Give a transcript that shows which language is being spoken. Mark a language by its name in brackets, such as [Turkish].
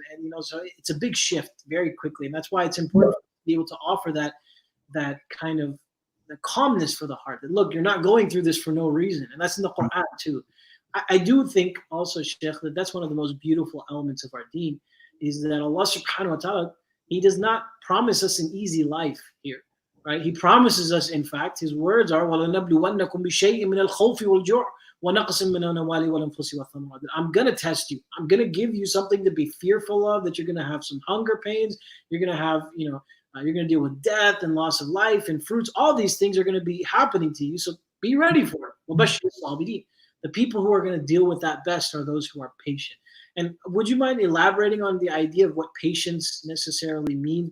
[English] And so it's a big shift very quickly. And that's why it's important to be able to offer that kind of the calmness for the heart. That, look, you're not going through this for no reason. And that's in the Quran too. I do think also, Sheikh, that that's one of the most beautiful elements of our deen, is that Allah subhanahu wa ta'ala, He does not promise us an easy life here. Right? He promises us, in fact, his words are, [Arabic] وَلَنَبْلُوَنَّكُمْ بِشَيْءٍ مِنَ الْخَوْفِ وَالْجُوعِ وَنَقْصٍ مِنَ الْأَمْوَالِ وَالْأَنفُسِ وَالثَّمَرَاتِ. [English] I'm going to test you. I'm going to give you something to be fearful of, that you're going to have some hunger pains. You're going to have, you're going to deal with death and loss of life and fruits. All these things are going to be happening to you. So be ready for it. The people who are going to deal with that best are those who are patient. And would you mind elaborating on the idea of what patience necessarily means?